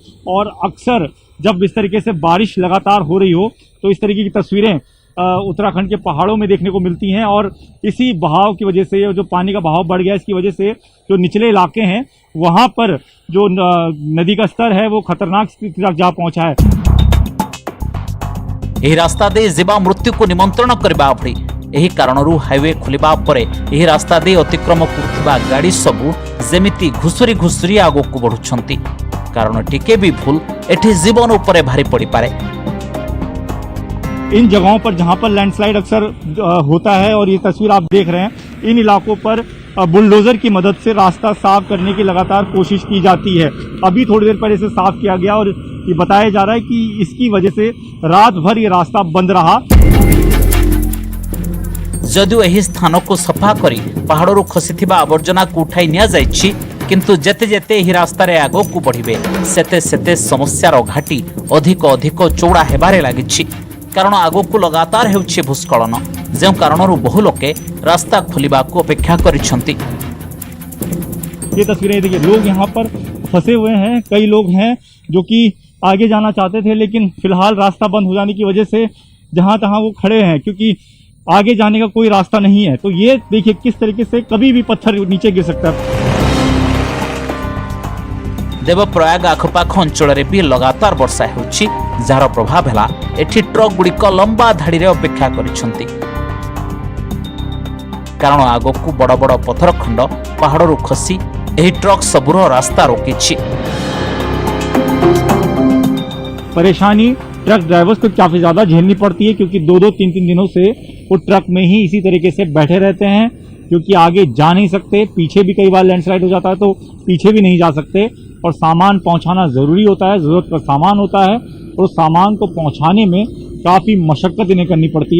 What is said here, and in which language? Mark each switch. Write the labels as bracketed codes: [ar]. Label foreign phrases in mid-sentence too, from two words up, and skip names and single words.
[hi] और अक्सर जब इस तरीके से बारिश लगातार हो रही हो तो इस तरीके की तस्वीरें उत्तराखंड के पहाड़ों में देखने को मिलती हैं। और इसी बहाव की वजह से, जो पानी का बहाव बढ़ गया इसकी वजह से जो निचले इलाके हैं वहाँ पर जो नदी का स्तर है वो खतरनाक स्थिति तक जा पहुँचा है। [or] ଏହି ରାସ୍ତା ଦେଇ ଜୀବା ମୃତ୍ୟୁକୁ ନିମନ୍ତ୍ରଣ କରିବା ଭଳି ଏହି କାରଣରୁ ହାଇୱେ ଖୋଲିବା ପରେ ଏହି ରାସ୍ତା ଦେଇ ଅତିକ୍ରମ କରୁଥିବା ଗାଡ଼ି ସବୁ ଯେମିତି ଘୁଷୁରି ଘୁଷୁରି ଆଗକୁ ବଢୁଛନ୍ତି। କାରଣ ଟିକେ ବି ଭୁଲ ଏଠି ଜୀବନ ଉପରେ ଭାରି ପଡ଼ିପାରେ। [hi] इन जगहों पर जहां पर लैंडस्लाइड अक्सर होता है और ये तस्वीर आप देख रहे हैं, इन इलाकों पर बुलडोजर की मदद से रास्ता साफ करने की लगातार कोशिश की जाती है। अभी थोड़ी देर पहले इसे साफ किया गया और ये बताया जा रहा है कि इसकी वजह से रात भर ये रास्ता बंद रहा। [or] जदिओ ଏହି ସ୍ଥାନକୁ ସଫା କରି ପାହାଡ଼ରୁ ଖସିଥିବା ଆବର୍ଜନାକୁ ଉଠାଇ ନିଆଯାଇଛି, କିନ୍ତୁ ଯେତେ ଯେତେ ଏହି ରାସ୍ତାରେ ଆଗକୁ ବଢ଼ିବେ ସେତେ ସେତେ ସମସ୍ୟାର ଘାଟି ଅଧିକ ଅଧିକ ଚଉଡ଼ା ହେବାରେ ଲାଗିଛି। କାରଣ ଆଗକୁ ଲଗାତାର ହେଉଛି ଭୂସ୍ଖଳନ, ଯେଉଁ କାରଣରୁ ବହୁ ଲୋକେ ରାସ୍ତା ଖୋଲିବାକୁ ଅପେକ୍ଷା କରିଛନ୍ତି। [hi] ये तस्वीरें देखिए, लोग यहाँ पर फंसे हुए हैं। कई लोग हैं जो कि आगे जाना चाहते थे, लेकिन फिलहाल रास्ता बंद हो जाने की वजह से जहां तहां वो खड़े हैं, क्योंकि आगे जाने का कोई रास्ता नहीं है। तो ये देखिए किस तरीके से कभी भी पत्थर नीचे गिर सकता है। [or] ଦେବପ୍ରୟାଗ ଆଖପାଖ ଅଞ୍ଚଳ ଭି ଲଗାତାର ବର୍ଷା ହେଉଛି, ଯାର ପ୍ରଭାବ ହେ ଏଠି ଟ୍ରକ ଗୁଡ଼ିକ ଲମ୍ବା ଧାଡ଼ି ଅପେକ୍ଷା କରିଛନ୍ତି। କାରଣ ଆଗକୁ ବଡ଼ ବଡ଼ ପଥର ଖଣ୍ଡ ପାହାଡ଼ରୁ ଖସି ଏହି ଟ୍ରକ ସବୁର ରାସ୍ତା ରୋକିଛି। [hi] परेशानी [en] truck drivers [hi] को काफी ज्यादा झेलनी पड़ती है, क्योंकि 2-3 दिनों से वो ट्रक में ही इसी तरीके से बैठे रहते हैं, क्योंकि आगे जा नहीं सकते। पीछे भी कई बार लैंडस्लाइड हो जाता है तो पीछे भी नहीं जा सकते, और सामान पहुंचाना जरूरी होता है, जरूरत का सामान होता है, और उस सामान को पहुंचाने में काफी मशक्कत इन्हें करनी पड़ती है।